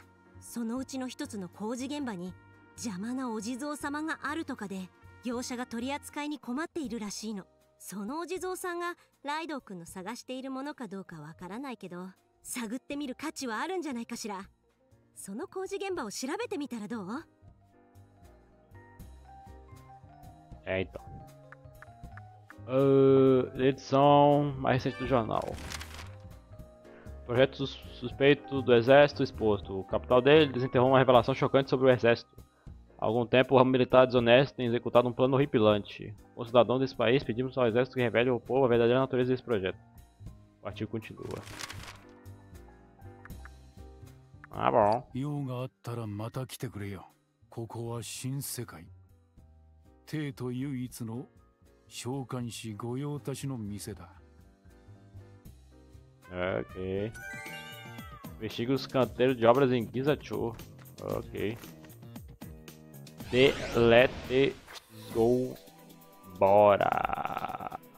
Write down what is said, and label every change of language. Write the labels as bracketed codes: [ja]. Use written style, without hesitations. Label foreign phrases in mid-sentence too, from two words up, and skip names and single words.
[ja] そのうちの一つの工事現場に邪魔なお地蔵様があるとかで業者が取り扱いに困っているらしいの。そのお地蔵さんがライドウ君の探しているものかどうかわからないけど、探ってみる価値はあるんじゃないかしら。その工事現場を調べてみたらどう？ [pt] Então. Edição mais recente do jornal. Projeto suspeito do exército exposto. O capital dele desenterrou uma revelação chocante sobre o exército. Há algum tempo, o ramo militar desonesto tem executado um plano horripilante. Como cidadão desse país, pedimos ao exército que revele ao povo a verdadeira natureza desse projeto. O artigo continua. Ah, bom. [ja] 用があったらまた来てくれよ。ここは新世界。帝都唯一の召喚士御用達の店だ。 [pt] Ok. Investiga os canteiros de obras em Gizachu. Ok. Deletezou. Bora.